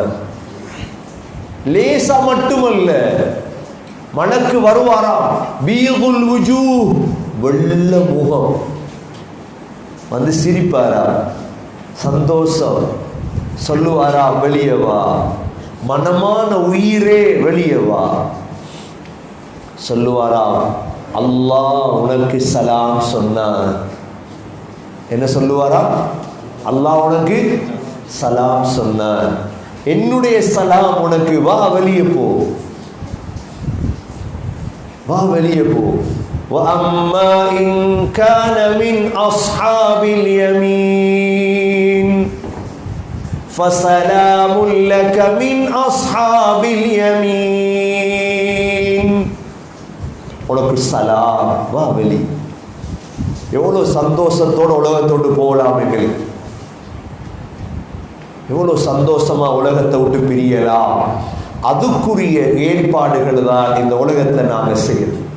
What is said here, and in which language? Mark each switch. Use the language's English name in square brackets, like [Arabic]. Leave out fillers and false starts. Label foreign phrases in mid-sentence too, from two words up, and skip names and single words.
[Tamil] லேசா மட்டுமல்ல, மலக்கு வருவாராம், பீகுல் வுஜூ, வெள்ள முகம், வந்து சிரிப்பாரா, சந்தோஷம், சொல்லுவாரா வெளியே வா, மனமான உயிரே வெளியே வா, சொல்லுவாரா அல்லாஹ் உனக்கு சலாம் சொன்னான். என்ன சொல்லுவாரா, அல்லாஹ் உனக்கு சலாம் சொன்னான், என்னுடைய சலாம் உனக்கு, வா வெளியே போ, வா வெளியே போ. [Arabic] وَأَمَّا إِنْ كَانَ مِنْ أَصْحَابِ الْيَمِينِ فَسَلَامٌ لَكَ مِنْ أَصْحَابِ الْيَمِينِ. [Tamil] உனக்கு சலாம், வா வெளி. எவ்வளோ சந்தோஷத்தோடு உலகத்தோடு போகலாம் எங்களுக்கு, எவ்வளோ சந்தோஷமா உலகத்தை விட்டு பிரியலாம். அதுக்குரிய ஏற்பாடுகள் தான் இந்த உலகத்தை நாங்கள் செய்யறது.